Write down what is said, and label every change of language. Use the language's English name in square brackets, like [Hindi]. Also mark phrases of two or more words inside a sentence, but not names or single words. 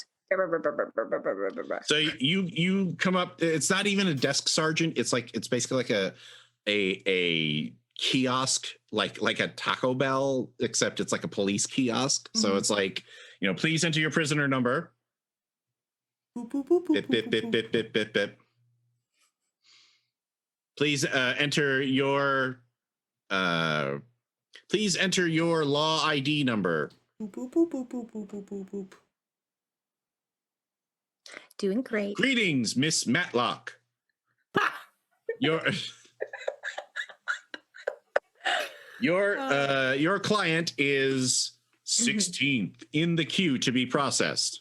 [English] So you come up. It's not even a desk sergeant. It's basically like a kiosk, like a Taco Bell, except it's like a police kiosk. So it's like, please enter your prisoner number. Boop, boop, boop, boop, Bip, bip, boop, bip, boop. bip, bip, bip, bip. Please enter your law ID number. Boop, boop, boop, boop, boop, boop, boop, boop, boop. doing great. Greetings, Miss Matlock. Your client is 16th in the queue to be processed.